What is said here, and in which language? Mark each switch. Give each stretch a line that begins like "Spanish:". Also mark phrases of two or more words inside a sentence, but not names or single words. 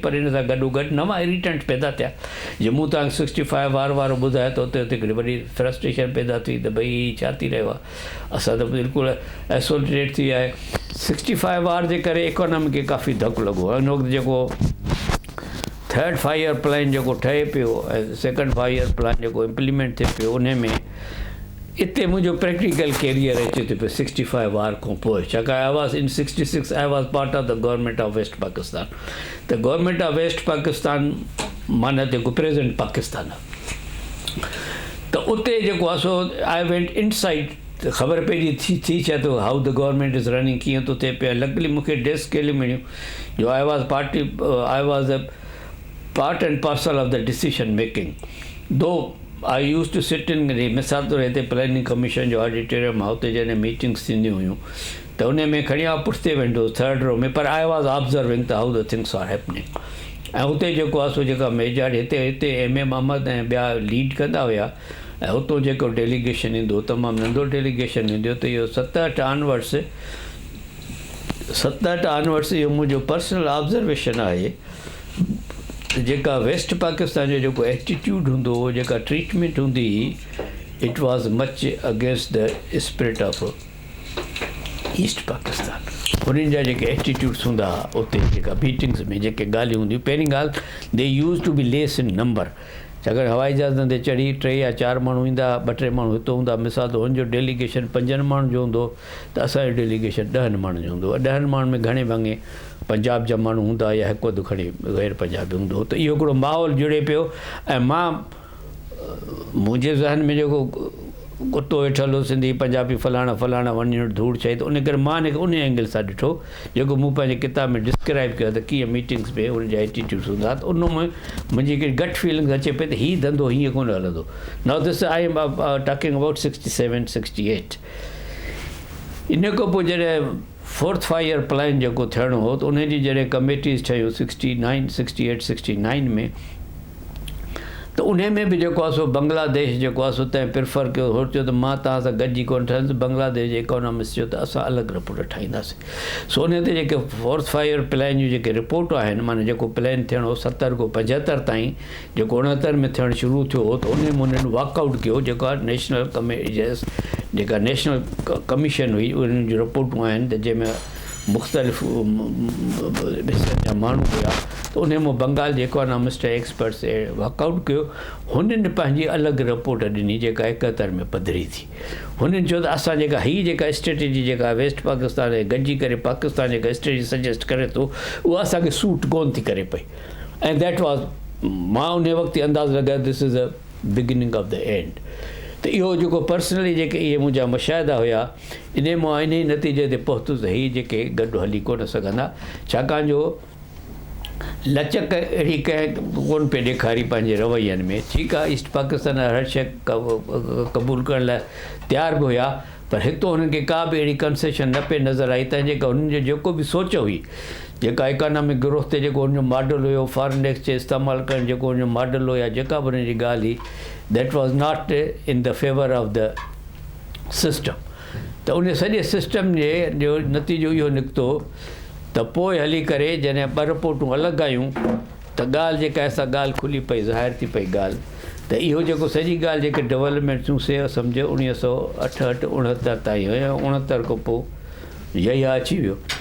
Sindhi: पर हिन सां गॾोगॾु नवां इरिटेंट्स पैदा थिया। जे मूं तव्हांखे 65 वार वारो ॿुधायो त हुते हिकिड़ी वॾी फ्रस्ट्रेशन पैदा थी त भई छा थी रहियो आहे, असां त बिल्कुलु एसोलेटेड थी विया आहे। 65 वार जे करे इकोनॉमी खे काफ़ी धकु लॻो। हिन वक़्तु जेको 3rd 5
English: year plan
Sindhi: जेको ठहे पियो ऐं 2nd 5
English: year plan
Sindhi: जेको इम्प्लीमेंट थिए पियो, उन में इते मुंहिंजो
English: practical career
Sindhi: अचे थो पियो 65 वार खां पोइ।
English: छाकाणि I was in 66 I was part of the government of West Pakistan.
Sindhi: त
English: government of West Pakistan
Sindhi: माना जेको प्रेज़ेंट पाकिस्तान आहे, त उते जेको आहे सो
English: I went inside,
Sindhi: त ख़बर पइजी थी छा थो
English: how the government is running,
Sindhi: कीअं थो थिए पियो।
English: लकली
Sindhi: मूंखे डेस्क खेली मिलियूं जो
English: I was a part and parcel of the decision making. Though I used to sit in
Sindhi: मिसाल तौरु हिते
English: planning commission
Sindhi: जो ऑडिटोरियम आहे, हुते जॾहिं मीटिंग्स थींदियूं हुयूं त उन में खणी पुठिते वेंदो 3rd रो में, पर
English: I was observing
Sindhi: त
English: how the things are happening.
Sindhi: ऐं हुते जेको आहे सो जेका मेजर हिते MM अहमद ऐं ॿिया लीड कंदा हुया, ऐं हुतो जेको डेलीगेशन ईंदो तमामु नंढो डेलीगेशन ईंदो, त इहो 7-8 ऑनवर्ड्स इहो मुंहिंजो
English: personal observation
Sindhi: आहे। जेका वेस्ट पाकिस्तान जो जेको एटीट्यूड हूंदो हो, जेका ट्रीटमेंट हूंदी हुई,
English: It was much against the spirit of East Pakistan.
Sindhi: उन्हनि जा जेके एटीट्यूड्स हूंदा हुआ उते जेका मीटिंग्स में जेके ॻाल्हियूं हूंदियूं, पहिरीं ॻाल्हि
English: they used to be less in number.
Sindhi: छाकाणि हवाई जहाज़नि ते चढ़ी 3 या 4 माण्हू ईंदा, 2-3 माण्हू हितो हूंदा। मिसाल त हुनजो डेलीगेशन 5 माण्हुनि जो हूंदो त असांजो डेलीगेशन 10 माण्हुनि जो हूंदो। 10 माण्हुनि में घणे भाङे पंजाब जा माण्हू हूंदा या हिकु अधु खणी गैर पंजाबी हूंदो। त इहो हिकिड़ो माहौल जुड़े पियो। ऐं मुंहिंजे ज़हन में जेको कुतो वेठल हो सिंधी पंजाबी फलाणा वञणु धूड़ चई, त उन करे मां उन एंगल सां ॾिठो जेको मूं पंहिंजे किताब में डिस्क्राइब कयो त कीअं मीटिंग्स में उनजा एटीट्यूड्स हूंदा। त उन में मुंहिंजी हिकिड़ी
English: gut feeling
Sindhi: अचे पई त हीउ धंधो हीअं कोन हलंदो।
English: Now this I am talking about 67-68.
Sindhi: इन खां पोइ जॾहिं 4th 5
English: year plan
Sindhi: जेको थियणो हो, त उनजी जॾहिं कमेटीज़ ठहियूं 69, 68, 69 में, त उन में बि जेको आहे सो बांग्लादेश जेको आहे सो तंहिं प्रिफर कयो हो, चयो त मां तव्हां सां गॾिजी कोन ठहंदुसि। बांग्लादेश जे इकोनॉमिस्ट चयो त असां अलॻि रिपोर्ट ठाहींदासीं। सो उन ते जेके 4th 5
English: year plan
Sindhi: जूं जेके रिपोर्टूं आहिनि, माना जेको प्लान थियणो हो 70 खां 75 ताईं, जेको 69 में थियणु शुरू थियो हो, त उन में उन्हनि वॉकआउट कयो। जेका नेशनल कमीशन हुई, उन्हनि जूं रिपोर्टूं आहिनि त जंहिंमें मुख़्तलिफ़ हिसनि जा माण्हू हुया, त उन में बंगाल जे
English: economist experts
Sindhi: वॉकआउट कयो। हुननि पंहिंजी अलॻि रिपोर्ट ॾिनी जेका 71 में पधरी थी। हुननि चयो त असां जेका स्ट्रेटेजी जेका वेस्ट पाकिस्तान ऐं गॾिजी करे पाकिस्तान जेका
English: strategy suggest
Sindhi: करे थो, उहा असांखे सूट कोन थी करे पई।
English: ऐं that was,
Sindhi: मां उन वक़्तु अंदाज़ु लॻायो
English: this is a beginning of the end.
Sindhi: त इहो जेको पर्सनली जेके इहे मुंहिंजा मुशाहिदा हुया, इन मां इन ई नतीजे ते पहुतुसि त हीअ जेके गॾु हली कोन सघंदा, छाकाणि जो लचक अहिड़ी कंहिं कोन पे ॾेखारी पंहिंजे रवैयनि में। ठीकु आहे, ईस्ट पाकिस्तान हर शइ क़बूल करण लाइ तयारु बि हुया, पर हितो हुननि खे का बि अहिड़ी कंसेशन न पे नज़र आई त जेका हुननि जो जेको बि सोच हुई, जेका
English: economic growth
Sindhi: ते जेको हुनजो मॉडल हुयो,
English: foreign exchange
Sindhi: इस्तेमालु करणु जेको हुनजो मॉडल हुयो, जेका बि हुन जी ॻाल्हि हुई,
English: That was not in the favor of the system.
Sindhi: त उन सॼे सिस्टम जो नतीजो इहो निकितो त पोइ हली करे जॾहिं ॿ रिपोर्टूं अलॻि आयूं त ॻाल्हि जेका आहे सा ॻाल्हि खुली पई, ज़ाहिर थी पई ॻाल्हि त इहो जेको सॼी ॻाल्हि जेके डेवलपमेंट्सूं से सम्झो 1968-69 ताईं हुयो, 69 खां पोइ यहिया अची वियो।